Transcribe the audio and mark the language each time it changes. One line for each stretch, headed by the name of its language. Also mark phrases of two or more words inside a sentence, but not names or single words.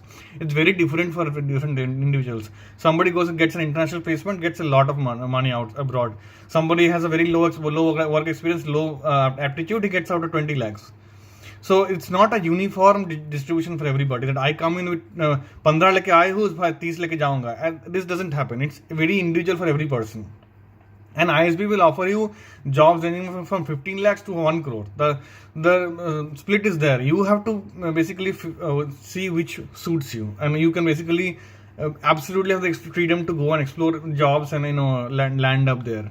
English: It's very different for different individuals. Somebody goes and gets an international placement, gets a lot of money out abroad. Somebody has a very low work experience, low aptitude, he gets out of 20 lakhs. So it's not a uniform distribution for everybody, that I come in with
Hindi: 15 लेके आए हूँ, 30 लेके जाऊंगा.
English: And this doesn't happen. It's very individual for every person. And ISB will offer you jobs ranging from 15 lakhs to 1 crore. The split is there. You have to basically see which suits you, and you can basically absolutely have the freedom to go and explore jobs and land up there.